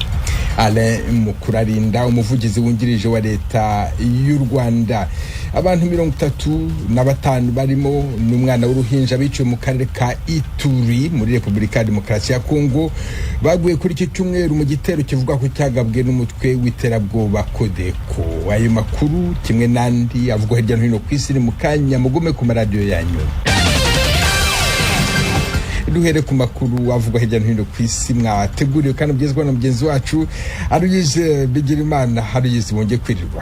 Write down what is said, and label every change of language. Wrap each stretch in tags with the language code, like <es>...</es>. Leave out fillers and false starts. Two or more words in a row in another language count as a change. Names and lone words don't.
<rw>Ale Mukurarinda umuvugizi wungirije wa Leta y'u Rwanda. Abantu 35 barimo n'umwana w'uruhinja biciwe mu karere ka Ituri muri Repubulika ya Demokarasi ya Kongo baguye kuri iki cyumweru mu gitero kivuga ko cyagabwe n'umutwe w'iterabwoba Kodeko. Ayo makuru kimwe nandi avugwa hirya no hino ku isi mu kanya, mugume ku maradiyo yanyu. Duhere ku makuru avugwa hirya no hino ku isi mwateguriwe kandi byezwa na mugenzi wacu Aruyize Bigirimana. Aruyize wongeye kwirirwa.</rw>